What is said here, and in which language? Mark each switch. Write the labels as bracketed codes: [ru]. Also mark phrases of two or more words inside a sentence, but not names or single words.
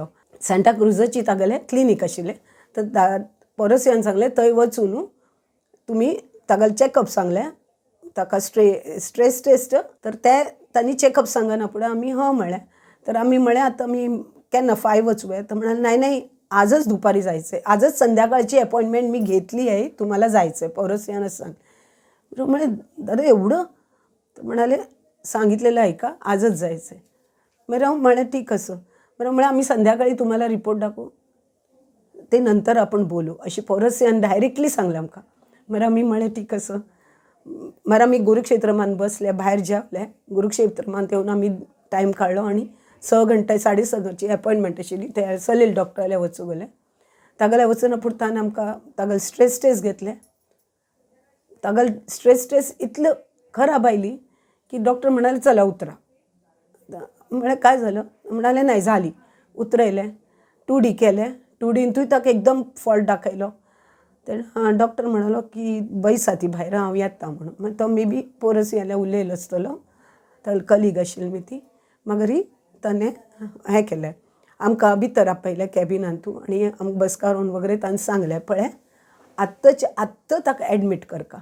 [kok] सांता क्रुजाची तागेलें क्लिनीक आशिल्लें। तर पौरसिंहान सांगलें थंय वचून तुमी तागेलें चॅकअप सांगलें, ताका [en] stress test. [kok] तर ते तांणी चॅकअप सांगना फुडें आमी हय म्हळें। तर आमी म्हळें आतां आमी केन्ना 5 वचूं येता? [mr] तर म्हणाले नाही आजच दुपारी जायचं आहे, आजच संध्याकाळची अपॉइंटमेंट मी घेतली आहे, तुम्हाला जायचं आहे, पौरसियानं सांग. म्हणे दादा एवढं? तर म्हणाले सांगितलेलं आहे का, आजच जायचं आहे. बरं म्हणे ठीक असं. बरं म्हणे आम्ही संध्याकाळी तुम्हाला रिपोर्ट दाखवू, ते नंतर आपण बोलू [kok] अशी पौरसियान डायरेक्टली सांगल्या आमकां. [mr] बरं मी म्हणे ठीक असं. मला मी [kok] गुरुक्षेत्रमान बसले भायर जेवले, गुरुक्षेत्रमान येवन आमी टायम काडलो आनी 6 घंटे 6:30ची अपॉइंटमेंट आशिल्ली. ते सलील डॉक्टराले वचूं गेले. तागेले वचून पुरताना आमकां तागेले [en] stress test [kok] घेतले. तागेले [en] stress test [kok] इतलं खराब आयली की डॉक्टर [mr] म्हणाले चला उतरा. म्हळें काय झालं? म्हणाले नाही झाली. [kok] उतरयले, 2D केले. 2Dंतूय ताका एकदम फॉल्ट दाखयलो. तर डॉक्टर म्हणालो की बैसा ती भायर हांव येता म्हणून. मागीर तो [en] maybe [kok] पौरसियाला उलयलो आसतलो, तागेली कलीग आशिल्ली मी ती. मागीर ताणें हें केलें, आमकां भितर आपयलें कॅबिनांतू आनी आमकां बसकारून वगैरे ताणें सांगलें पळय आत्ताच्या आत्ता ताका एडमीट करका.